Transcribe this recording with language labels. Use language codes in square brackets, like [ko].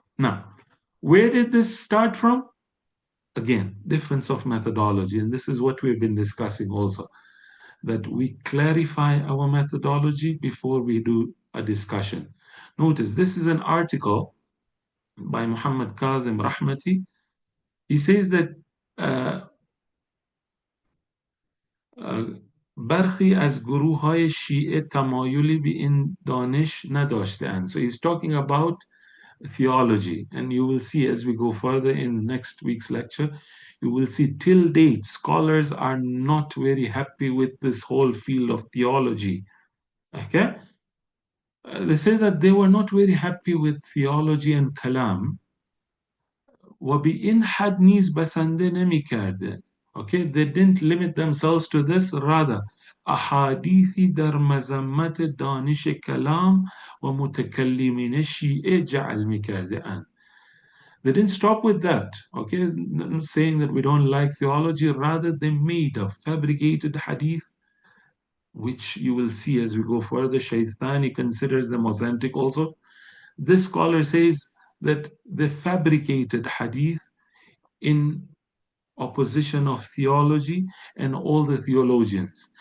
[en] Now, where did this start from? Again, difference of methodology, and this is what we've been discussing also, that we clarify our methodology before we do a discussion. Notice, this is an article by Muhammad Kazim Rahmati. He says that [fa] برخی از گروه‌های شیعه تمایلی به این دانش نداشته‌اند. [en] So he's talking about theology, and you will see as we go further in next week's lecture, you will see till date scholars are not very happy with this whole field of theology. Okay, they say that they were not very happy with theology and kalam. [fa] و به این حد نیز بسنده نمی‌کرده. [en] Okay, they didn't limit themselves to this, rather [fa] احادیثی در مذمت دانش کلام و متکلمین شیعه جعل می‌کرده اند. [en] They didn't stop with that, okay, not saying that we don't like theology, rather they made a fabricated hadith, which you will see as we go further. Shaytani considers them authentic also. This scholar says that they fabricated hadith in opposition of theology and all the theologians.